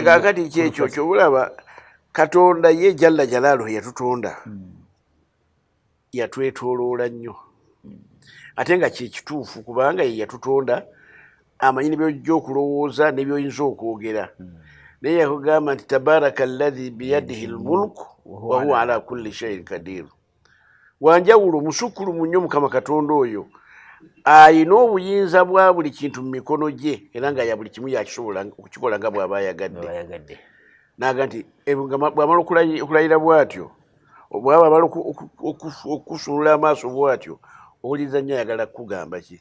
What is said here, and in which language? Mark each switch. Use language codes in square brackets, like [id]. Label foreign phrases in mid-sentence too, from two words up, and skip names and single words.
[lg] kakati kyekyo ky'olaba Katonda ye Jalla Jalaaluhu yatutonda. Yatwetooloola nnyo. Ate nga kyekituufu kubanga ye yatutonda amanyi by'ojja okulowooza ne by'oyinza okwogera. Naye yakugamba nti [ar] تبارك الذي بيده الملك وهو على كل شيء قدير. [lg] Wanjawulo musukulumu nnyo Mukama Katonda oyo. Ayina obuyinza bwa buli kintu mu mikono gye era nga ya buli kimu yakisobola okukikola nga bw'aba ayagadde. Naga nti bw'amala okulayira bw'atyo bw'aba amala okusunula amaaso bw'atyo owuliriza nnyo ayagala kukugamba ki?